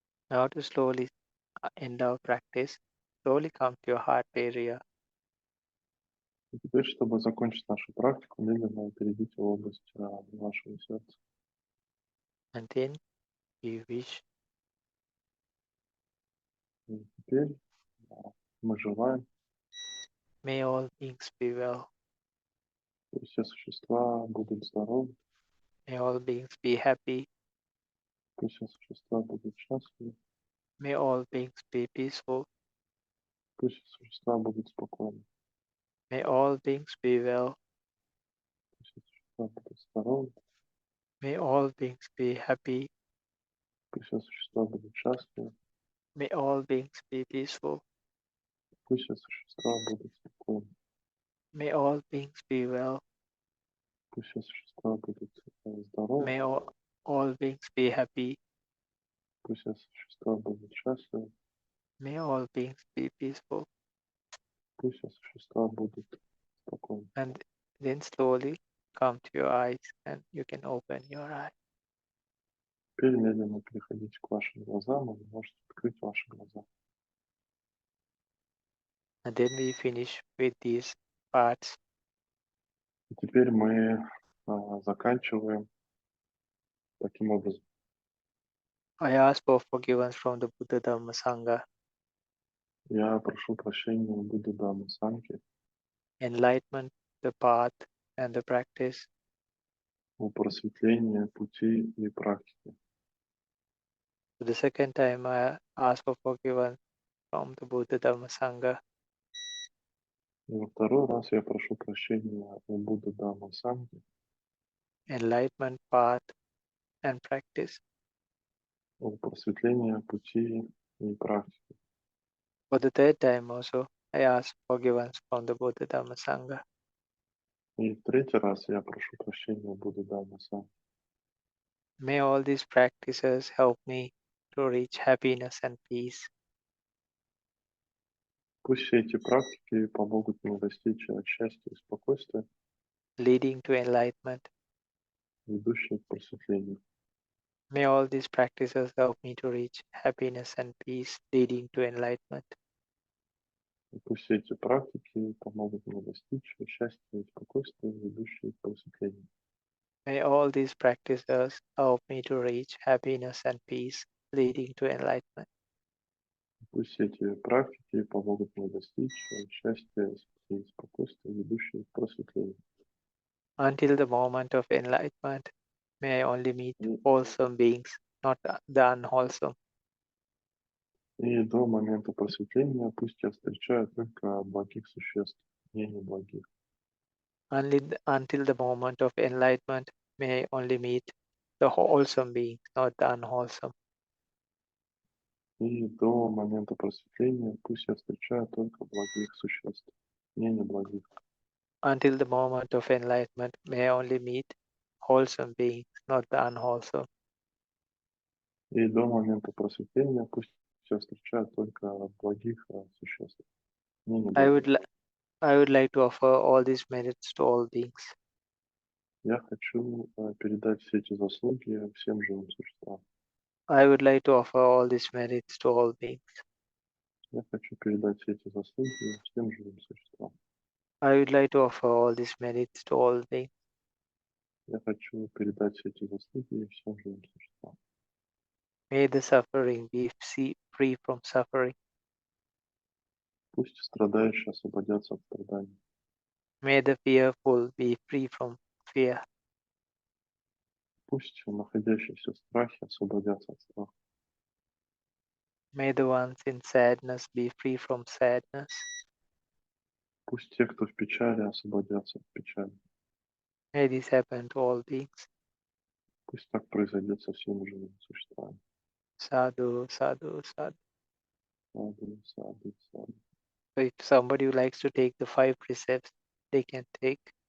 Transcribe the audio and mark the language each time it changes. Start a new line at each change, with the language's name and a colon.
English: Now to slowly end our practice, slowly come to your heart area.
Russian: И теперь, чтобы закончить нашу практику, медленно перейдите в область вашего сердца.
English: And then you wish,
Russian: И теперь мы желаем,
English: may all beings be well,
Russian: что все существа будут здоровы,
English: may all beings be happy,
Russian: пусть все существа будут счастливы,
English: may all beings be peaceful,
Russian: пусть все существа будут спокойны,
English: may all beings be well,
Russian: пусть все существа будут здоровы,
English: may all beings be happy,
Russian: пусть все существа будут счастливы,
English: may all beings be peaceful,
Russian: пусть все существа будут спокойны,
English: may all beings be well,
Russian: пусть все существа будут здоровы,
English: may all beings be happy,
Russian: пусть все существа будут счастливы,
English: may all beings be peaceful.
Russian: пусть все существа будут спокойны.
English: And then slowly come to your eyes and you can open your eyes.
Russian: Теперь медленно переходите к вашим глазам, и вы можете открыть ваши глаза.
English: And then we finish with these parts.
Russian: И теперь мы заканчиваем таким образом.
English: I ask for forgiveness from the Buddha Dhamma Sangha,
Russian: Я прошу прощения у Будды Дhamma Санки
English: enlightenment, the path, and the practice.
Russian: о просветлении, пути и практике.
English: For the second time, I ask for forgiveness from the Buddha Dhamma Sangha,
Russian: И во второй раз я прошу прощения у Будды Дhamma Санки
English: enlightenment, path, and practice.
Russian: о просветлении, пути и практике.
English: For the third time also, I ask forgiveness from the Buddha Dhamma Sangha.
Russian: И в третий раз я прошу прощения у Будды Дhamma Санки.
English: May all these practices help me to reach happiness and peace.
Russian: Пусть все эти практики помогут мне достичь счастья и спокойствия,
English: Leading to enlightenment.
Russian: ведущие к просветлению.
English: May all these practices help me to reach happiness and peace, leading to enlightenment.
Russian: И пусть все эти практики помогут мне достичь счастья и спокойствия, ведущие к просветлению.
English: May all these practices help me to reach happiness and peace, leading to enlightenment.
Russian: Пусть все эти практики помогут мне достичь счастья и спокойствия, ведущие к просветлению.
English: Until the moment of enlightenment, may I only meet wholesome beings, not the unwholesome.
Russian: И до момента просветления пусть я встречаю только благих существ, не неблагих.
English: Until the moment of enlightenment, may I only meet the wholesome beings, not the unwholesome.
Russian: И до момента просветления пусть я встречаю только благих существ, не неблагих.
English: Until the moment of enlightenment, may I only meet wholesome beings, not the unwholesome.
Russian: И до момента просветления пусть я встречаю только благих существ, не неблагих.
English: I would like to offer all these merits to all beings.
Russian: Я хочу передать все эти заслуги всем живым существам.
English: I would like to offer all these merits to all beings.
Russian: Я хочу передать все эти заслуги всем живым существам.
English: I would like to offer all these merits to all beings.
Russian: Я хочу передать все эти заслуги всем живым существам.
English: May the suffering be free from suffering.
Russian: Пусть страдающие освободятся от страданий.
English: May the fearful be free from fear.
Russian: Пусть находящиеся в страхе освободятся от страха.
English: May the ones in sadness be free from sadness.
Russian: Пусть те, кто в печали, освободятся от печали.
English: May this happen to all beings.
Russian: Пусть так произойдет со всеми живыми существами.
Pali: Sadhu, sadhu, sadhu. Саду, саду, саду.
English: So if somebody who likes to take the 5 precepts, they can take.